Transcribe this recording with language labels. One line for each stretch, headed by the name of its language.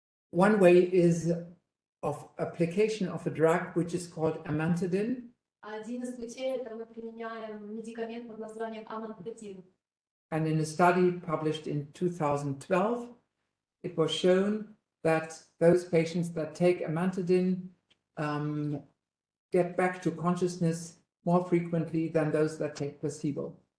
English: One way is of application of a drug which is called amantadine.
Russian: Один из путей это мы применяем медикамент под названием амантадин.
English: And in a study published in 2012, it was shown that those patients that take amantadine get back to consciousness more frequently than those that take placebo.